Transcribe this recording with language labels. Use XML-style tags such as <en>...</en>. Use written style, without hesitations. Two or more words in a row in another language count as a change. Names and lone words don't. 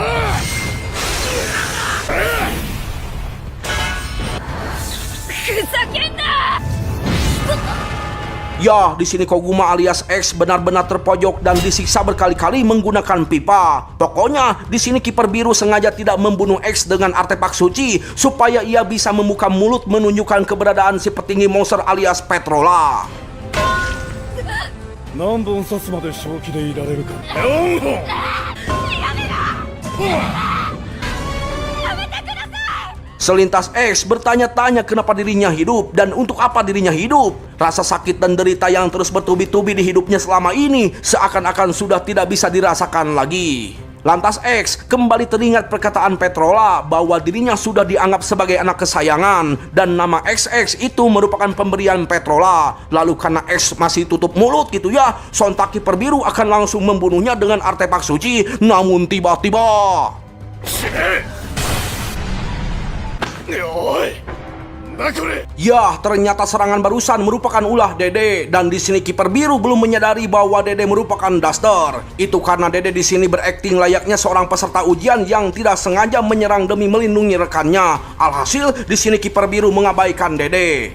<id>Ya, di sini Koguma alias X benar-benar terpojok dan disiksa berkali-kali menggunakan pipa. Pokoknya, di sini kiper biru sengaja tidak membunuh X dengan artefak suci supaya ia bisa membuka mulut menunjukkan keberadaan si petinggi monster alias Petrola.</id> <ja>何本刺すまで正気でいられるか4本</ja> <id>Selintas X bertanya-tanya kenapa dirinya hidup dan untuk apa dirinya hidup. Rasa sakit dan derita yang terus bertubi-tubi di hidupnya selama ini seakan-akan sudah tidak bisa dirasakan lagi. Lantas X kembali teringat perkataan Petrola bahwa dirinya sudah dianggap sebagai anak kesayangan dan nama XX itu merupakan pemberian Petrola. Lalu karena X masih tutup mulut gitu ya, sontak kiper biru akan langsung membunuhnya dengan artefak suci. Namun tiba-tiba...</id> <ja>おいなんだこれ</ja> <id>Ya, ternyata serangan barusan merupakan ulah Dede dan di sini kiper biru belum menyadari bahwa Dede merupakan Duster. Itu karena Dede di sini berakting layaknya seorang peserta ujian yang tidak sengaja menyerang demi melindungi rekannya. Alhasil di sini kiper biru mengabaikan Dede.</id>